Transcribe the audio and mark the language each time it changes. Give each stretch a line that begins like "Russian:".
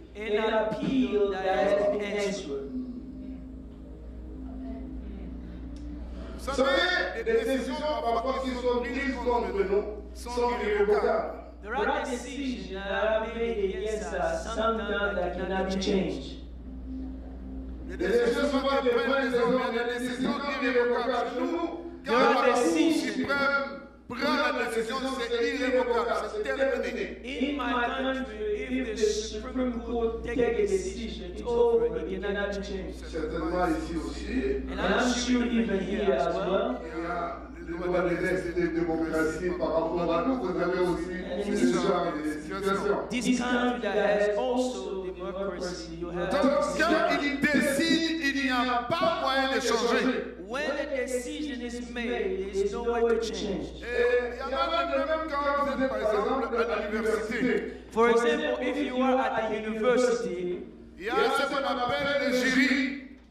English: An appeal that has been answered.
French: Vous savez, les décisions parfois qui sont prises contre nous sont irrévocables.
English: There are decisions that are made against us, sometimes that cannot be changed.
French: Les décisions sont pas des vraies des décisions irrévocables. Nous, quand la Cour suprême prend la décision, c'est irrévocable, c'est terminé.
English: In my country, if the Supreme Court take a decision, it's over, it cannot be changed.
French: Certainement ici aussi,
English: And I'm sure even here as well.
French: il y a le droit de reste de démocratie par rapport à nous. Vous avez aussi ce genre de situation.
English: This country that has also democracy, you have.
French: Donc, quand il décide, il n'y a pas moyen de changer.
English: When a decision is made, there is no way to change.
French: Et il y en a même quand vous êtes, par exemple, à l'université.
English: For example, if you are at the university,
French: Il y a ce qu'on appelle le jury.